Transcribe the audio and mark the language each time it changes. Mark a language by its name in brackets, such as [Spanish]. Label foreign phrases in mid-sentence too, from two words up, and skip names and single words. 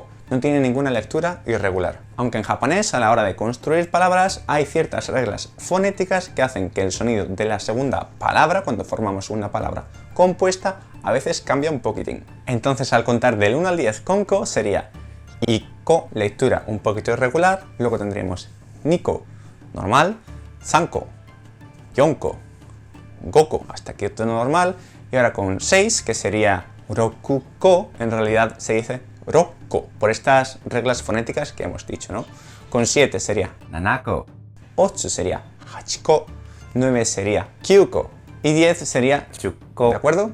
[Spanish] No tiene ninguna lectura irregular. Aunque en japonés, a la hora de construir palabras, hay ciertas reglas fonéticas que hacen que el sonido de la segunda palabra, cuando formamos una palabra compuesta, a veces cambia un poquitín. Entonces, al contar del 1 al 10 con ko sería iko, lectura un poquito irregular, luego tendríamos niko, normal, [Japanese] sanko, yonko, goko, [Spanish] hasta aquí tono normal, y ahora con 6, que sería rokuko, en realidad se dice rokko, por estas reglas fonéticas que hemos dicho, ¿no? Con 7 sería nanako, 8 sería hachiko, 9 sería kyuko y 10 sería chukko, ¿de acuerdo?